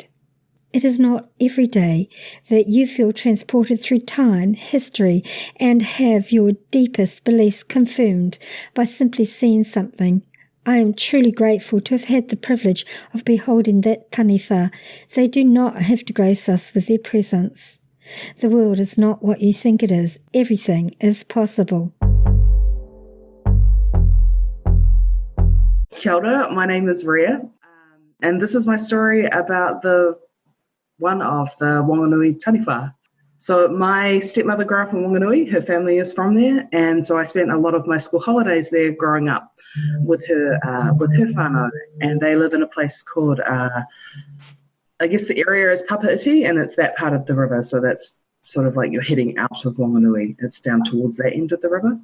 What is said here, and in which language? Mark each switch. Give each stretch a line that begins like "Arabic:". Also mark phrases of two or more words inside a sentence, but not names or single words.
English: It is not every day that you feel transported through time, history, and have your deepest beliefs confirmed by simply seeing something. I am truly grateful to have had the privilege of beholding that taniwha. They do not have to grace us with their presence. The world is not what you think it is. Everything is possible.
Māori: Kia ora,
English: my name is Ria, and this is my story about one of the Wanganui Taniwha. So my stepmother grew up in Wanganui, her family is from there, and so I spent a lot of my school holidays there growing up with her whānau, and they live in a place called, I guess the area is Papaiti, and it's that part of the river, so that's sort of like you're heading out of Wanganui, it's down towards that end of the river.